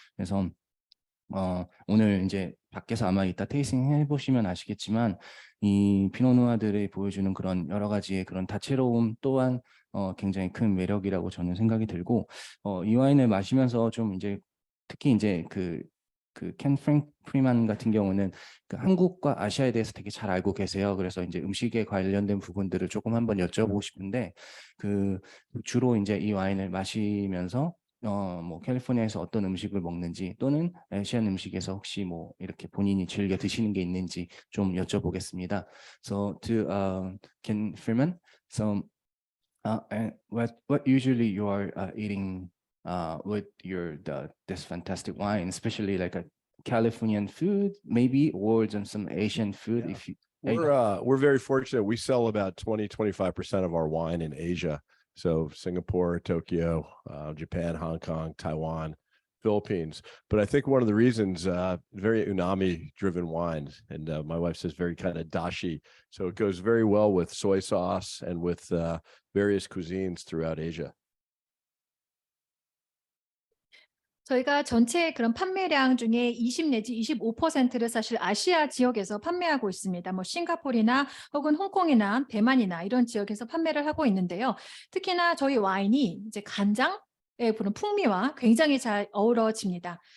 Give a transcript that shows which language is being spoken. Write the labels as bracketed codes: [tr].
[ko] 그래서 오늘 이제 밖에서 아마 이따 테이스팅 해보시면 아시겠지만 이 피노누아들이 보여주는 그런 여러 가지의 그런 다채로움 또한 굉장히 큰 매력이라고 저는 생각이 들고 이 와인을 마시면서 좀 이제 특히 이제 켄 프리만 같은 경우는 그 한국과 아시아에 대해서 되게 잘 알고 계세요. 그래서 이제 음식에 관련된 부분들을 조금 한번 여쭤보고 싶은데 그 주로 이제 이 와인을 마시면서 뭐 캘리포니아에서 어떤 음식을 먹는지 또는 아시안 음식에서 혹시 뭐 이렇게 본인이 즐겨 드시는 게 있는지 좀 여쭤보겠습니다. [en] So to Ken Freeman, so and what usually you are eating with this fantastic wine, especially like a Californian food, maybe, or some Asian food. Yeah. If you We're very fortunate. We sell about 25% of our wine in Asia. So Singapore, Tokyo, Japan, Hong Kong, Taiwan, Philippines. But I think one of the reasons, very unami driven wines, and my wife says very kind of dashi. So it goes very well with soy sauce and with various cuisines throughout Asia. [ko] 저희가 전체 그런 판매량 중에 20 내지 25%를 사실 아시아 지역에서 판매하고 있습니다. 뭐 싱가포르나 혹은 홍콩이나 대만이나 이런 지역에서 판매를 하고 있는데요. 특히나 저희 와인이 이제 간장의 그런 풍미와 굉장히 잘 어우러집니다.